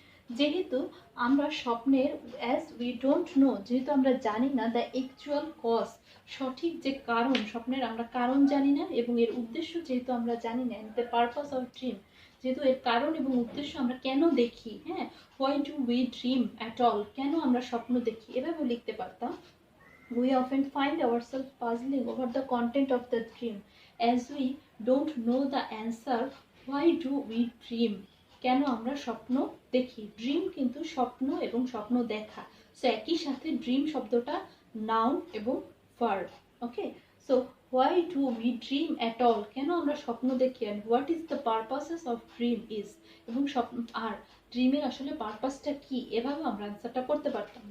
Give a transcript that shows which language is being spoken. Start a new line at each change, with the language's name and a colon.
Bangla: যেহেতু আমরা স্বপ্নের অ্যাজ উই ডোন্ট নো, যেহেতু আমরা জানি না দ্য অ্যাকচুয়াল কজ, সঠিক যে কারণ, স্বপ্নের আমরা কারণ জানি না এবং এর উদ্দেশ্য যেহেতু আমরা জানি না, দ্য পারপাস অফ ড্রিম, যেহেতু এর কারণ এবং উদ্দেশ্য আমরা কেন দেখি, হ্যাঁ,
English: why do we dream at all,
Bangla: কেন আমরা স্বপ্ন দেখি, এভাবে লিখতে পারতাম।
English: We often find ourselves puzzling over the content of the dream as we don't know the answer. Why do we dream?
Bangla: কেন আমরা স্বপ্ন দেখি। ড্রিম কিন্তু স্বপ্ন এবং স্বপ্ন দেখা, সো একই সাথে ড্রিম শব্দটা নাউন এবং verb. Okay, so
English: why do we dream at all,
Bangla: কেন আমরা স্বপ্ন দেখি,
English: and what is the purposes of dream is,
Bangla: এবং স্বপ্ন আর ড্রিমের আসলে পারপাসটা কি, এভাবে আমরা আনসারটা করতে পারতাম।